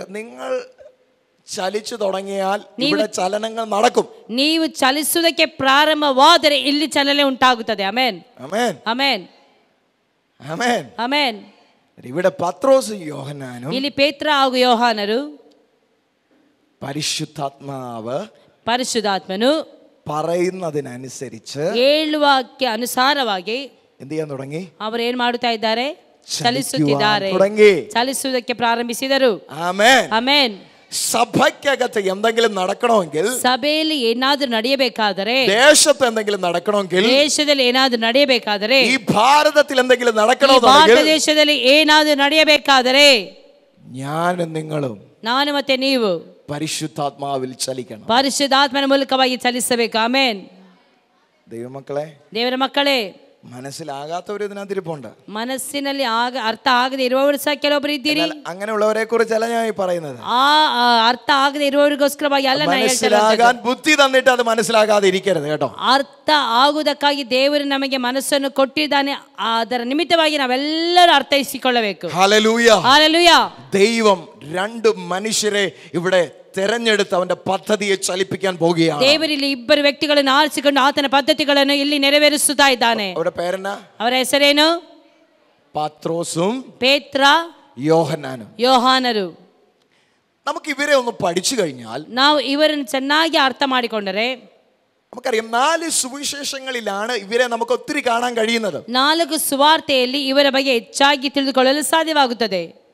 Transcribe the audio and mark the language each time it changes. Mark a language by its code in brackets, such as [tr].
[ml] നിങ്ങൾ ചലിച്ചു തുടങ്ങിയാൽ ഇവിടെ ചലനങ്ങൾ നടക്കും. [kn] ನೀವು ಚಲಿಸುವುದಕ್ಕೆ ಪ್ರಾರಂಭವಾದರೆ ಇಲ್ಲಿ ಚಲನೆ ಉಂಟಾಗುತ್ತದೆ. ಆಮೆನ್, [ml] ആമേൻ, [kn] ಆಮೆನ್, [ml] ആമേൻ. [kn] ಆಮೆನ್. [ml] ഇവിടെ പത്രോസും യോഹന്നാനും [kn] ಇಲ್ಲಿ ಪೇತ್ರ ಹಾಗೂ ಯೋಹಾನರು [ml] പരിശുദ്ധാത്മാവ് [kn] ಪರಿಶುದ್ಧಾತ್ಮನು [ml] പറയുന്നതിനനുസരിച്ച് [kn] ಹೇಳುವಕ್ಕೆ ಅನುಸಾರವಾಗಿ [ml] എന്ത് ചെയ്യാൻ തുടങ്ങി? [kn] ಅವರು ಏನ್ ಮಾಡುತ್ತಾ ಇದ್ದಾರೆ? ಚಲಿಸುತ್ತಿದ್ದಾರೆ, [ml] തുടങ്ങി, [kn] ಚಲಿಸುವುದಕ್ಕೆ ಪ್ರಾರಂಭಿಸಿದರು. Amen, amen. [ml] സഭയ്ക്കകത്ത് എന്തെങ്കിലും നടക്കണമെങ്കിൽ, [kn] ಸಭೆಯಲ್ಲಿ ಏನಾದ್ರೂ ನಡೆಯಬೇಕಾದರೆ, [ml] ദേശത്ത് എന്തെങ്കിലും നടക്കണമെങ്കിൽ, [kn] ದೇಶದಲ್ಲಿ ಏನಾದ್ರೂ ನಡೆಯಬೇಕಾದರೆ, [ml] ഈ ഭാരതത്തിൽ എന്തെങ്കിലും [kn] ಭಾರತ [ml] നടക്കണമെങ്കിൽ, [kn] ದೇಶದಲ್ಲಿ ಏನಾದ್ರೂ ನಡೆಯಬೇಕಾದರೆ [ml] ഞാനും നിങ്ങളും [kn] ನಾನು ಮತ್ತೆ ನೀವು [ml] പരിശുദ്ധാത്മാവിൽ ചലിക്കണം. [kn] ಪರಿಶುದ್ಧಾತ್ಮನ ಮೂಲಕವಾಗಿ ಚಲಿಸಬೇಕು. ಆಮೆನ್. [ml] ദൈവമക്കളെ, [kn] ದೇವರ ಮಕ್ಕಳೇ, [ml] മനസ്സിലാകാത്തവർ ഇതിനകത്തിരിപ്പുണ്ട്. [kn] ಮನಸ್ಸಿನಲ್ಲಿ ಅರ್ಥ ಆಗದೆ ಇರುವವರು ಸಹ ಕೆಲವೊಬ್ಬರು ಇದ್ದೀರಿ. [ml] അങ്ങനെയുള്ളവരെ കുറിച്ചല്ല ഞാൻ ഈ പറയുന്നത്. [kn] ಆ ಅರ್ಥ ಆಗದೆ ಇರುವವರಿಗೋಸ್ಕರವಾಗಿ ಅಲ್ಲ ನಾನು ಹೇಳ್ತಾ ಇರೋದು. [ml] മനസ്സിലാകാൻ ബുദ്ധി തന്നിട്ട് അത് മനസ്സിലാകാതെ ഇരിക്കരുത് കേട്ടോ. [kn] ಅರ್ಥ ಆಗುವುದಕ್ಕಾಗಿ ದೇವರು ನಮಗೆ ಮನಸ್ಸನ್ನು ಕೊಟ್ಟಿದ್ದಾನೆ, ಅದರ ನಿಮಿತ್ತವಾಗಿ ನಾವೆಲ್ಲರೂ ಅರ್ಥೈಸಿಕೊಳ್ಳಬೇಕು. [ml] Hallelujah, hallelujah. ദൈവം രണ്ട് മനുഷ്യരെ ഇവിടെ തെരഞ്ഞെടുത്ത് അവന്റെ പദ്ധതിയെ ചലിപ്പിക്കാൻ പോകുകയാണ്. [kn] ದೇವರಲ್ಲಿ ಇಬ್ಬರು ವ್ಯಕ್ತಿಗಳನ್ನು ಆರಿಸಿಕೊಂಡು ಆತನ ಪದ್ಧತಿಗಳನ್ನು ಇಲ್ಲಿ ನೆರವೇರಿಸುತ್ತಾ ಇದ್ದಾನೆ. [ml] അവരുടെ പേരെന്നാ? [kn] ಅವರ ಹೆಸರೇನು? [ml] പത്രോസും [kn] ಪೇತ್ರ, [ml] യോഹന്നാനും. [kn] ಯೋಹಾನರು. [ml] നമുക്ക് ഇവരെ ഒന്ന് പഠിച്ചു കഴിഞ്ഞാൽ, [kn] ನಾವು ಇವರನ್ನು ಚೆನ್ನಾಗಿ ಅರ್ಥ ಮಾಡಿಕೊಂಡರೆ, [ml] നമുക്കറിയാം 4 സുവിശേഷങ്ങളിലാണ് ഇവരെ നമുക്ക് ഒത്തിരി കാണാൻ കഴിയുന്നത്. [kn] 4 ಸುವಾರ್ತೆಯಲ್ಲಿ ಇವರ ಬಗ್ಗೆ ಹೆಚ್ಚಾಗಿ ತಿಳಿದುಕೊಳ್ಳಲು ಸಾಧ್ಯವಾಗುತ್ತದೆ.